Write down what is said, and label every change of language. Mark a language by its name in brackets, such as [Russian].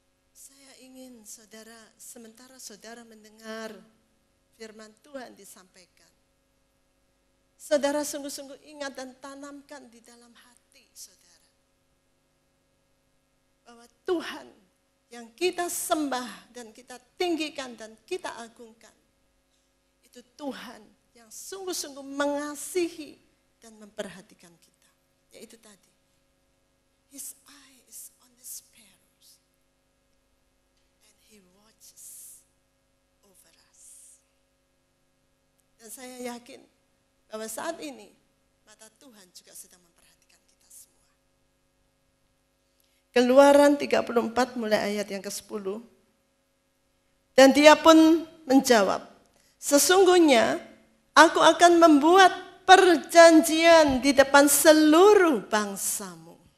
[Indonesian] Saya ingin saudara, sementara saudara mendengar firman Tuhan disampaikan, saudara sungguh-sungguh ingat dan tanamkan di dalam hati saudara, bahwa Tuhan yang kita sembah dan kita tinggikan dan kita agungkan, itu Tuhan yang sungguh-sungguh mengasihi dan memperhatikan kita. Yaitu tadi, [English] His eye is on the sparrows and He watches over us. [Indonesian] Dan saya yakin bahwa saat ini mata Tuhan juga sedang memperhatikan kita semua. Keluaran 34 mulai ayat yang ke-10. Dan Dia pun menjawab, sesungguhnya aku akan membuat perjanjian di depan seluruh bangsamu.